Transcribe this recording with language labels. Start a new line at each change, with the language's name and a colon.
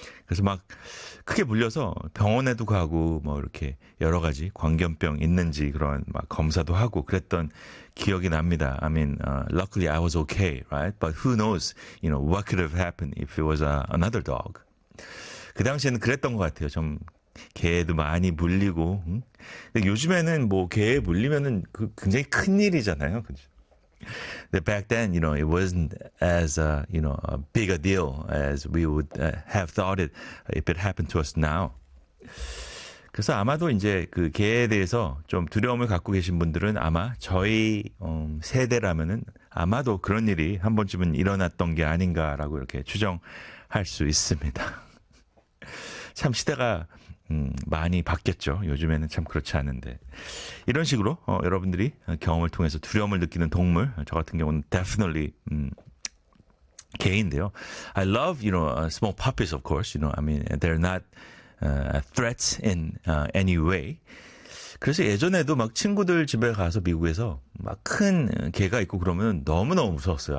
Korean: 그래서 막 크게 물려서 병원에도 가고 뭐 이렇게 여러 가지 광견병 있는지 그런 막 검사도 하고 그랬던 기억이 납니다.
English: I mean, luckily I was okay, right? But who knows, you know, what could have happened if it was another dog.
Korean: 그 당시에는 그랬던 것 같아요. 좀 개도 많이 물리고. 응? 근데 요즘에는 뭐 개에 물리면은 그 굉장히 큰 일이잖아요. 그죠?
English: But back then, you know, it wasn't as you know, a big a deal as we would have thought it if it happened to us now.
Korean: 그래서 아마도 이제 그 개에 대해서 좀 두려움을 갖고 계신 분들은 아마 저희 세대라면은 아마도 그런 일이 한 번쯤은 일어났던 게 아닌가라고 이렇게 추정할 수 있습니다. 참 시대가 많이 바뀌었죠. 요즘에는 참 그렇지 않은데 이런 식으로 여러분들이 경험을 통해서 두려움을 느끼는 동물 저 같은 경우는 definitely 개인데요.
English: I love you know small puppies of course. You know I mean they're not threats in any way.
Korean: 그래서 예전에도 막 친구들 집에 가서 미국에서 막 큰 개가 있고 그러면 너무 너무 무서웠어요.